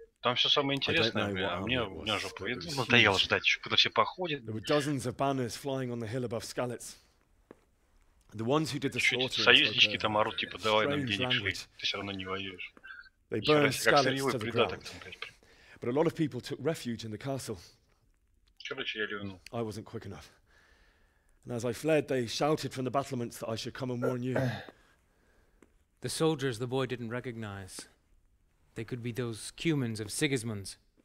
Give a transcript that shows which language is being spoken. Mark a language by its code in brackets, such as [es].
[ru] Там все самое интересное, бля, а мне уже надоело ждать еще, когда все походят. [en] There were dozens of banners flying on the hill above Skalitz. The ones who did the slaughtering [ru] Союзнички там орут, типа, давай нам денег шли, ты все равно не воюешь. [en] They burned Skalitz to the ground. But a lot of people took refuge in the castle. [ru] Короче, я ливнул. [en] I wasn't quick enough. And as I fled, they shouted from the battlements that I should come and warn you. The soldiers the boy didn't recognize. They could be those Cumans of Sigismund's.